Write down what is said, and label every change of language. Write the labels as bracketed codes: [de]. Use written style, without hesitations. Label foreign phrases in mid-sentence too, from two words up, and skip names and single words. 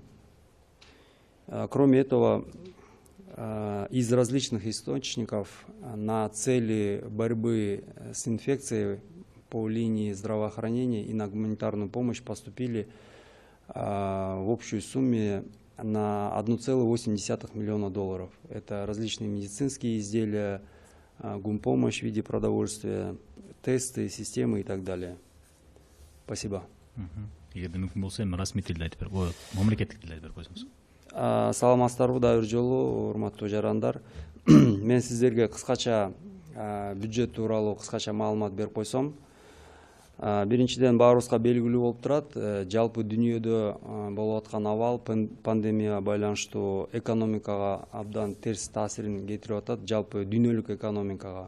[ru] Кроме этого, из различных источников на цели борьбы с инфекцией по линии здравоохранения и на гуманитарную помощь поступили в общей сумме на 1,8 миллиона долларов. Это различные медицинские изделия, гумпомощь в виде продовольствия, тесты, системы и так далее. Спасибо. [ky] Саламатсыздарбы да бир жолу, урматтуу жарандар. Мен сиздерге кыскача бюджет тууралуу кыскача маалымат берип койсом. Биринчиден баарыбызга белгилүү болуп турат, жалпы дүйнөдө болуп аткан абал пандемияга байланыштуу экономикага абдан терс таасирин кетирип атат, жалпы дүйнөлүк экономикага.